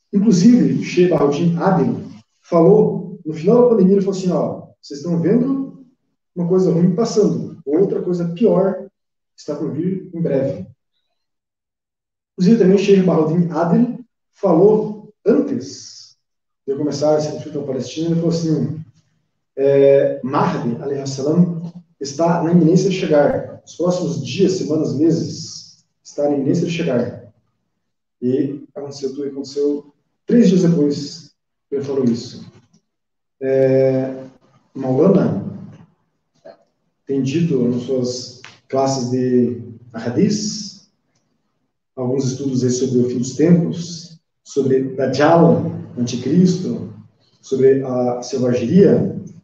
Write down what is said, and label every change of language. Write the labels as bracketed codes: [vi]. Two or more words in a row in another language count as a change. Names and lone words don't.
[pt] Inclusive, Sheikh Bahauddin Adil falou, no final da pandemia, ele falou assim, vocês estão vendo uma coisa ruim passando, outra coisa pior está por vir em breve. Inclusive, também Sheikh Bahauddin Adil falou, antes de eu começar esse conflito palestino, ele falou assim, [ar] Mahdi, عليه السلام, [pt] está na iminência de chegar. Nos próximos dias, semanas, meses, está na iminência de chegar. E aconteceu tudo, aconteceu 3 dias depois que ele falou isso. Maulana tem dito nas suas classes de Hadith, alguns estudos aí sobre o fim dos tempos, sobre Dajjal, anticristo, sobre a selvageria.